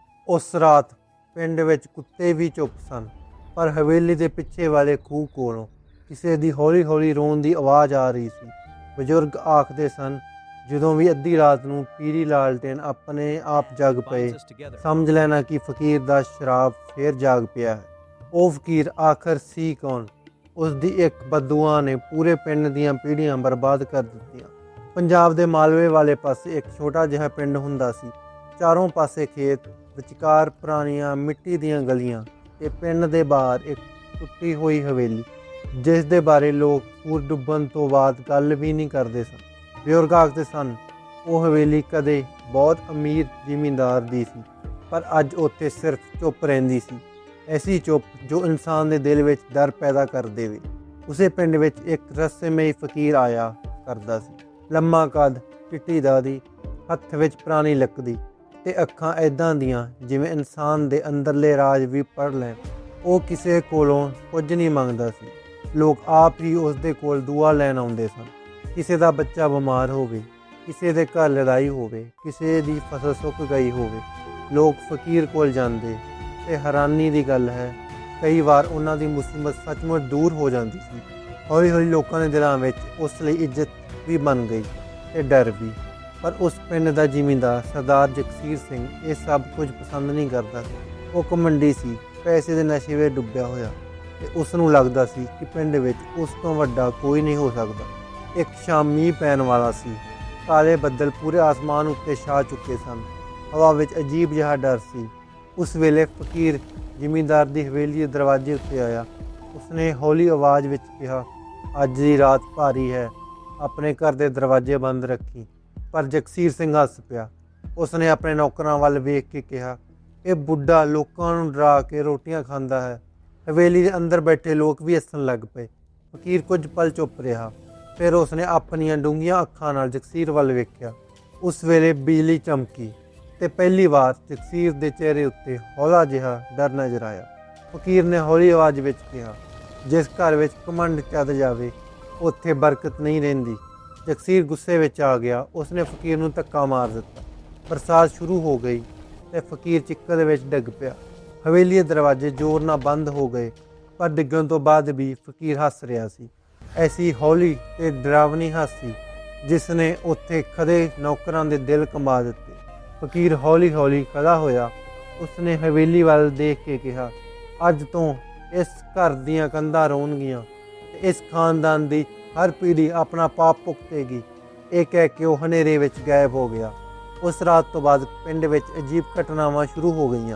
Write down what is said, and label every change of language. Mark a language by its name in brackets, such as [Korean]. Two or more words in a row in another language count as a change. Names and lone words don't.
[Punjabi] ਉਸ ਰਾਤ ਪਿੰਡ ਵਿਚ ਕੁੱਤੇ ਭੀ ਚੁੱਪ ਸਨ, ਪਰ ਹਵੇਲੀ ਦੇ ਪਿੱਛੇ ਵਾਲੇ ਖੂਹ ਕੋਲੋਂ ਕਿਸੀ ਦੀ ਹੌਲੀ ਹੌਲੀ ਰੋਣ ਦੀ ਆਵਾਜ਼ ਆ ਰਹੀ ਸੀ। ਬਜ਼ੁਰਗ ਆਖਦੇ ਸਨ, ਜਦੋਂ ਭੀ ਅੱਧੀ ਰਾਤ ਨੂੰ ਪੀਲੀ ਲਾਲਟੈਨ ਆਪਣੇ ਆਪ ਜਗ ਪਏ, ਸਮਝ ਲੈਣਾ ਕਿ ਫਕੀਰ ਦਾ ਸ਼ਰਾਬ ਫਿਰ ਜਾਗ ਪਿਆ ਹੈ। ਉਹ ਫਕੀਰ ਆਖਿਰ ਸੀ ਕੌਣ? ਉਸ ਦੀ ਇੱਕ ਬਦਦੁਆ ਨੇ ਪੂਰੇ ਪਿੰਡ ਦੀਆਂ ਪੀੜ੍ਹੀਆਂ ਬਰਬਾਦ ਕਰ ਦਿੱਤੀਆਂ। ਪੰਜਾਬ ਦੇ ਮਾਲਵੇ ਵਾਲੇ ਪਾਸੇ ਇੱਕ ਛੋਟਾ ਜਿਹਾ ਪਿੰਡ ਹੁੰਦਾ ਸੀ। ਚਾਰੋਂ ਪਾਸੇ ਖੇਤ, ਵਿਚਕਾਰ ਪੁਰਾਣੀਆਂ ਮਿੱਟੀ ਦੀਆਂ ਗਲੀਆਂ ਤੇ ਪਿੰਡ ਦੇ ਬਾਹਰ ਇੱਕ ਟੁੱਟੀ ਹੋਈ ਹਵੇਲੀ, ਜਿਸ ਦੇ ਬਾਰੇ ਲੋਕ ਸੂਰਜ ਡੁੱਬਣ ਤੋਂ ਬਾਅਦ ਗੱਲ ਵੀ ਨਹੀਂ ਕਰਦੇ ਸਨ। ਬਜ਼ੁਰਗ ਆਖਦੇ ਸਨ, ਉਹ ਹਵੇਲੀ ਕਦੇ ਬਹੁਤ ਅਮੀਰ ਜ਼ਿਮੀਂਦਾਰ ਦੀ ਸੀ, ਪਰ ਅੱਜ ਉੱਥੇ ਸਿਰਫ ਚੁੱਪ ਰਹਿੰਦੀ ਸੀ। [Hindi] ऐसी चुप जो इंसान के दिल में डर पैदा कर देवे। [Punjabi] ਉਸੇ ਪਿੰਡ ਵਿਚ ਇੱਕ ਰਹੱਸਮਈ ਫਕੀਰ ਆਇਆ ਕਰਦਾ ਸੀ। ਲੰਮਾ ਕੱਦ, ਚਿੱਟੀ ਦਾਦੀ, ਹੱਥ ਵਿਚ ਪੁਰਾਣੀ ਲੱਕੜੀ ਤੇ ਅੱਖਾਂ ਐਦਾਂ ਦੀਆਂ ਜਿਵੇਂ ਇਨਸਾਨ ਦੇ ਅੰਦਰਲੇ ਰਾਜ਼ ਭੀ ਪੜ੍ਹ ਲੈਣ। ਵੋ ਕਿਸੀ ਕੋਲੋਂ ਕੁਛ ਨਹੀਂ ਮੰਗਦਾ ਸੀ, ਲੋਗ ਆਪ ਹੀ ਉਸਦੇ ਕੋਲ ਦੁਆ ਲੈਣ ਆਉਂਦੇ ਸਨ। ਕਿਸੀ ਦਾ ਬੱਚਾ ਬੀਮਾਰ ਹੋਵੇ, ਕਿਸੀ ਦੇ ਘਰ ਲੜਾਈ ਹੋਵੇ, ਕਿਸੀ ਦੀ ਫ਼ਸਲ ਸੁੱਕ ਗਈ ਹੋਵੇ, ਲੋਗ ਫਕੀਰ ਕੋਲ ਜਾਂਦੇ। ਤੇ ਹੈਰਾਨੀ ਦੀ ਗੱਲ ਹੈ, ਕਈ ਵਾਰ ਉਹਨਾਂ ਦੀ ਮੁਸੀਬਤ ਸੱਚਮੁੱਚ ਦੂਰ ਹੋ ਜਾਂਦੀ ਸੀ। ਹੌਲੀ ਹੌਲੀ ਲੋਕਾਂ ਦੇ ਦਿਲਾਂ ਵਿੱਚ ਉਸ ਲਈ ਇੱਜ਼ਤ ਵੀ ਬਣ ਗਈ ਤੇ ਡਰ ਵੀ। ਪਰ ਉਸ ਪਿੰਡ ਦਾ ਜ਼ਿਮੀਂਦਾਰ ਸਰਦਾਰ ਜਗਸੀਰ ਸਿੰਘ ਇਹ ਸਭ ਕੁਝ ਪਸੰਦ ਨਹੀਂ ਕਰਦਾ ਸੀ। ਉਹ ਘਮੰਡੀ ਸੀ, ਪੈਸੇ ਦੇ ਨਸ਼ੇ ਵਿੱਚ ਡੁੱਬਿਆ ਹੋਇਆ, ਤੇ ਉਸ ਨੂੰ ਲੱਗਦਾ ਸੀ ਕਿ ਪਿੰਡ ਵਿੱਚ ਉਸ ਤੋਂ ਵੱਡਾ ਕੋਈ ਨਹੀਂ ਹੋ ਸਕਦਾ। ਇੱਕ ਸ਼ਾਮ ਮੀਂਹ ਪੈਣ ਵਾਲਾ ਸੀ। ਕਾਲੇ ਬੱਦਲ ਪੂਰੇ ਆਸਮਾਨ ਉੱਤੇ ਛਾ ਚੁੱਕੇ ਸਨ। ਹਵਾ ਵਿੱਚ ਅਜੀਬ ਜਿਹਾ ਡਰ ਸੀ। ਉਸ ਵੇਲੇ ਫਕੀਰ ਜ਼ਿਮੀਂਦਾਰ ਕੀ ਹਵੇਲੀ ਕੇ ਦਰਵਾਜ਼ੇ ਉੱਤੇ ਆਇਆ। ਉਸਨੇ ਹੌਲੀ ਆਵਾਜ਼ ਵਿਚ ਕਹਾ, ਅੱਜ ਕੀ ਰਾਤ ਭਾਰੀ ਹੈ, ਆਪਣੇ ਘਰ ਕੇ ਦਰਵਾਜ਼ੇ ਬੰਦ ਰੱਖੀਂ। ਪਰ ਜਗਸੀਰ ਸਿੰਘ ਹੱਸ ਪਿਆ। ਉਸਨੇ ਆਪਣੇ ਨੌਕਰਾਂ ਵੱਲ ਵੇਖ ਕੇ ਕਹਾ, ਯਹ ਬੁੱਢਾ ਲੋਕਾਂ ਨੂੰ ਡਰਾ ਕੇ ਰੋਟੀਆਂ ਖਾਂਦਾ ਹੈ। ਹਵੇਲੀ ਕੇ ਅੰਦਰ ਬੈਠੇ ਲੋਗ ਭੀ ਹੱਸਣ ਲੱਗ ਪਏ। ਫਕੀਰ ਕੁਛ ਪਲ ਚੁੱਪ ਰਹਾ, ਫਿਰ ਉਸਨੇ ਆਪਣੀਆਂ ਡੂੰਘੀਆਂ ਅੱਖਾਂ ਨਾਲ ਜਗਸੀਰ ਵੱਲ ਵੇਖਿਆ। ਉਸ ਵੇਲੇ ਬਿਜਲੀ ਚਮਕੀ ਤੇ ਪਹਿਲੀ ਵਾਰ ਜਗਸੀਰ ਦੇ ਚਿਹਰੇ ਉੱਤੇ ਹੌਲਾ ਜਿਹਾ ਡਰ ਨਜ਼ਰ ਆਇਆ। ਫਕੀਰ ਨੇ ਹੌਲੀ ਆਵਾਜ਼ ਵਿੱਚ ਕਿਹਾ, ਜਿਸ ਘਰ ਵਿੱਚ ਘਮੰਡ ਚੱਦ ਜਾਵੇ ਉੱਥੇ ਬਰਕਤ ਨਹੀਂ ਰਹਿੰਦੀ। ਜਗਸੀਰ ਗੁੱਸੇ ਵਿੱਚ ਆ ਗਿਆ। ਉਸਨੇ ਫਕੀਰ ਨੂੰ ਧੱਕਾ ਮਾਰ ਦਿੱਤਾ। ਬਰਸਾਤ ਸ਼ੁਰੂ ਹੋ ਗਈ ਤੇ ਫਕੀਰ ਚਿੱਕੜ ਵਿੱਚ ਡਿੱਗ ਪਿਆ। ਹਵੇਲੀ ਦੇ ਦਰਵਾਜ਼ੇ ਜ਼ੋਰ ਨਾਲ ਬੰਦ ਹੋ ਗਏ, ਪਰ ਡਿੱਗਣ ਤੋਂ ਬਾਅਦ ਵੀ ਫਕੀਰ ਹੱਸ ਰਿਹਾ ਸੀ। ਐਸੀ ਹੌਲੀ ਤੇ ਡਰਾਵਨੀ ਹਾਸੀ ਜਿਸ ਨੇ ਉੱਥੇ ਖੜੇ ਨੌਕਰਾਂ ਦੇ ਦਿਲ ਕੰਬਾ ਦਿੱਤੇ। ਫਕੀਰ ਹੌਲੀ ਹੌਲੀ ਖੜ੍ਹਾ ਹੋਇਆ। ਉਸਨੇ ਹਵੇਲੀ ਵੱਲ ਦੇਖ ਕੇ ਕਹਾ, ਅੱਜ ਤੋਂ ਇਸ ਘਰ ਦੀਆਂ ਕੰਧਾਂ ਰੋਣਗੀਆਂ ਤੇ ਇਸ ਖ਼ਾਨਦਾਨ ਦੀ ਹਰ ਪੀੜ੍ਹੀ ਆਪਣਾ ਪਾਪ ਭੁਗਤੇਗੀ। ਯੇ ਕਹਿ ਕੇ ਵਹ ਹਨੇਰੇ ਵਿਚ ਗਾਇਬ ਹੋ ਗਿਆ। ਉਸ ਰਾਤ ਤੋਂ ਬਾਅਦ ਪਿੰਡ ਵਿਚ ਅਜੀਬ ਘਟਨਾਵਾਂ ਸ਼ੁਰੂ ਹੋ ਗਈਆਂ।